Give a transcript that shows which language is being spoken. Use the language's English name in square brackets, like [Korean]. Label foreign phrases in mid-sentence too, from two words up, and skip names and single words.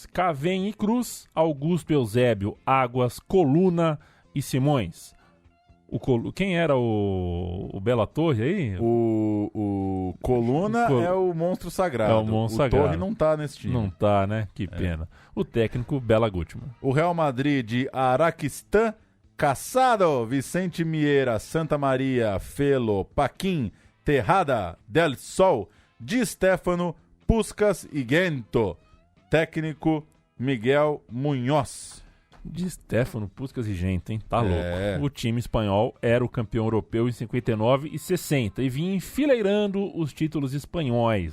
[Portuguese] Cavém e Cruz, Augusto Eusébio, Águas, Coluna e Simões. Quem era o Bela Torre aí? O Coluna é o monstro sagrado. É o monstro sagrado. Torre não tá nesse time. Não tá, né? Que pena. O técnico, Bela Gutmann. O Real Madrid de Araquistã, Casado, Vicente Mieira, Santa Maria, Felo, Paquim, Terrada, Del Sol, Di Stefano, Puskás e Gento. Técnico, Miguel Munhoz. Di Stefano, Puskás e Gento, hein? Tá louco. O time espanhol era o campeão europeu em 59 e 60 e vinha enfileirando os títulos espanhóis.